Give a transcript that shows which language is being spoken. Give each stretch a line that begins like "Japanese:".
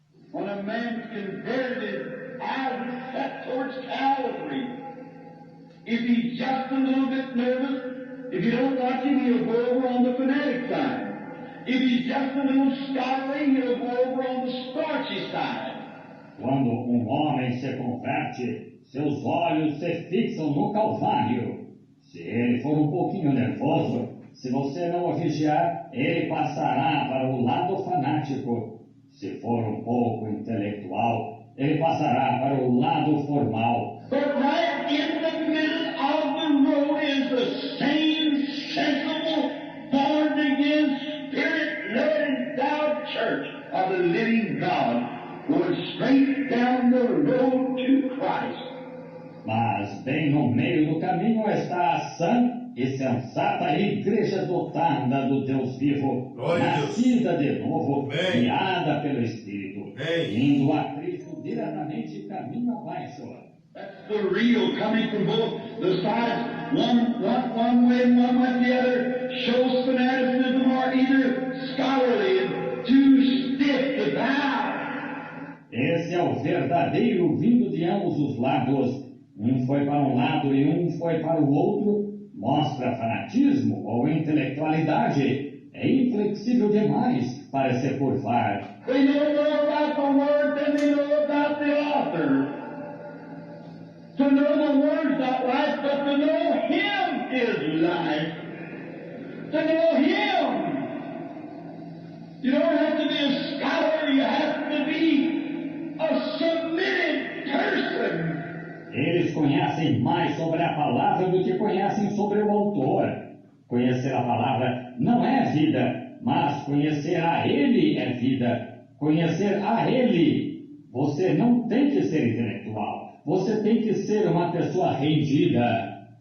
English: When a man's converted, his eyes are set towards Calvary. If he's just a little bit nervous, if you don't watch him, he'll go over on the fanatic side. If he's just a little scholarly, he'll go over on the starchy side.
Portuguese: Quando homem se converte, seus olhos se fixam no Calvário. Se ele for um pouquinho nervoso, se você não o vigiar, ele passará para o lado fanático. Se for um pouco intelectual, ele passará para o lado formal.
English: But right in the middle of the road is the same sensible, born-again, Spirit-led, endowed church of the living God, going straight down the road to Christ.
Portuguese: Mas bem no meio do caminho está a sã e sensata igreja dotada do Deus vivo, nascida de novo, guiada pelo Espírito, indo a Cristo diretamente caminho abaixo.
English: That's the real coming from both the sides, one way and one way the other, shows fanaticism or either scholarly and too stiff to bow.
Portuguese: Esse é o verdadeiro vindo de ambos os lados, Um foi para um lado e um foi para o outro, mostra fanatismo ou intelectualidade. É inflexível demais para se curvar.
English: They know more about the Word than they know about the author. To know the Word's not right, but to know Him is life. To know Him. You don't have to be a scholar, you have to be a submitted person.
Portuguese: Eles conhecem mais sobre a palavra do que conhecem sobre o autor. Conhecer a palavra não é vida, mas conhecer a Ele é vida. Conhecer a Ele. Você não tem que ser intelectual. Você tem que ser uma pessoa rendida.